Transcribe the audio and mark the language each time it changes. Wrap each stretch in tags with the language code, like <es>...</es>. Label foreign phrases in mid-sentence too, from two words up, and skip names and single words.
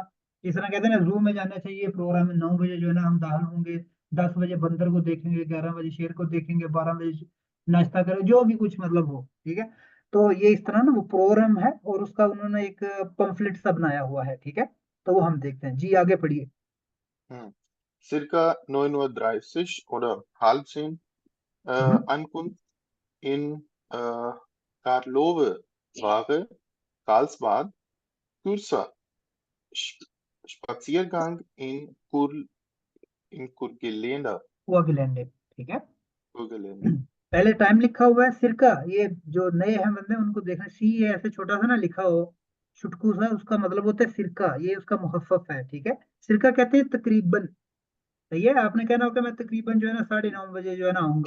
<ur>جس طرح کہتے ہیں نا زو میں جانا چاہیے، پروگرام میں 9 بجے جو ہے نا ہم داخل ہوں گے، 10 بجے بندر کو دیکھیں گے، 11 بجے شیر کو دیکھیں گے، 12 بجے ناشتہ کریں، جو بھی کچھ مطلب ہو. ٹھیک ہے، تو یہ اس طرح نا وہ پروگرام ہے اور اس کا انہوں نے ایک پمفلٹ سا بنایا ہوا ہے. ٹھیک ہے، تو وہ ہم دیکھتے ہیں جی، آگے پڑھیے.</ur> <de>Circa 9:30 oder halb 10 Ankunft in Karlove Ware, Karlsbad, Kürzer Spaziergang in Kurgelände।</de> <ur>وہ اگلے، ٹھیک ہے.</ur> <de>Kurgelände।</de> <ur>پہلے ٹائم لکھا ہوا ہے سرکا، یہ جو نئے ہیں بندے ان کو دیکھنا، سی یہ ایسے چھوٹا سا نا لکھا ہو چھٹکو سا، اس کا مطلب ہوتا ہے سرکا، یہ اس کا مخفف ہے. ٹھیک ہے، سرکا کہتے ہیں تقریباً۔ صحیح ہے، آپ نے کہنا ہوگا میں تقریباً جو ہے نا 9:30 بجے جو ہے نا آؤں گا.</ur>